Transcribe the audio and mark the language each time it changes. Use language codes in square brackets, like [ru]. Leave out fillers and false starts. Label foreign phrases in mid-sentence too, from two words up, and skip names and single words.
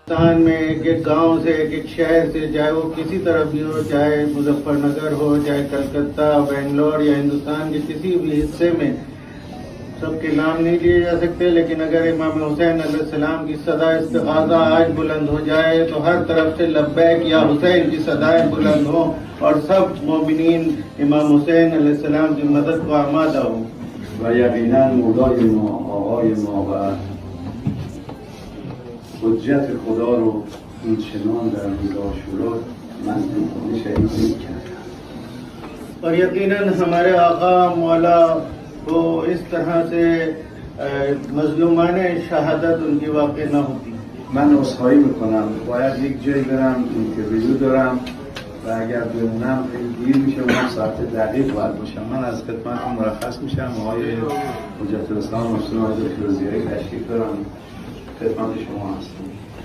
[hi] हिंदुस्तान में एक एक गांव से एक एक शहर से, चाहे वो किसी तरफ भी हो, चाहे मुजफ्फरनगर हो, चाहे कलकत्ता, बेंगलोर या हिंदुस्तान के किसी भी हिस्से में, सबके नाम नहीं लिए जा सकते, लेकिन अगर इमाम हुसैन अलैहिस्सलाम की सदा इस्तिग़ासा आज बुलंद हो जाए तो हर तरफ से लब्बैक या हुसैन की सदाएं बुलंद हो और सब मोमिनीन इमाम हुसैन अलैहिस्सलाम की मदद को आमादा हो। [fa] و یقینا مولای ما آقای ما و حجت خدا رو اینچنان در روز عاشورا مظلوم شهید کرد [hi] और यकीनन हमारे आका मौला को इस तरह से मजलूमाने शहादत उनकी वाक़ न होती। [fa] من عذرخواهی میکنم، باید یک جایی برم، اینترویو دارم و اگر بمونم خیلی دیر میشه، اونم ساعت دقیق باید باشم. من از خدمتتون مرخص میشم. آقای حجت الاسلام مسلم آقای دکتر زیایی تشریف دارم، خدمت شما هستم.